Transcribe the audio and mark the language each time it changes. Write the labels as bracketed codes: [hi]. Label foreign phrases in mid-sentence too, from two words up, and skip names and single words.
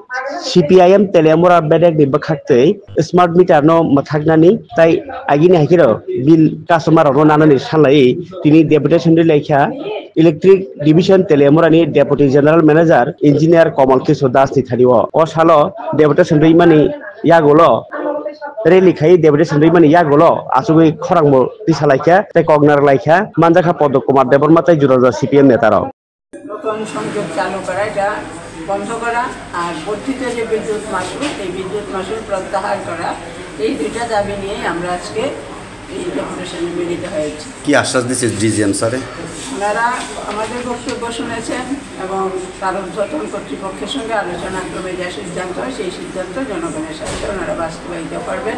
[trp] CPIM Telemora Bedek di Bakakte [en] Smart Meter [trp] no Mathagnani Tai Agini Hakiro Bill Customer Ronanani Salai Tini Deputation Lekha Electric Division Telemorani [en] Deputy General Manager Engineer [trp] Komal Kiso Das Nithaniwo o Salo Deputation Rimani Yagolo Rally khai deputation mani yagolo asugui khorangmo tisalaikha tei kognar laikha manjakha Podok Kumar Deborma tai juraja CPM নেতারা [bn] নতুন সংযোগ চালু করা এটা বন্ধ করা আর বর্ধিত যে বিদ্যুৎ মাশুল এই বিদ্যুৎ মাশুল প্রত্যাহার করা এই দুইটা দাবি নিয়ে আমরা আজকে এই ডেপুটেশনে মিলিত হয়েছি। কি আশ্বাস দিয়েছে ডিজিএম স্যারে? ওনারা আমাদের বক্তব্য শুনেছেন এবং কারণ কর্তৃপক্ষের সঙ্গে আলোচনা করে যে সিদ্ধান্ত হয় সেই সিদ্ধান্ত জনগণের সাথে ওনারা বাস্তবায়িত করবেন।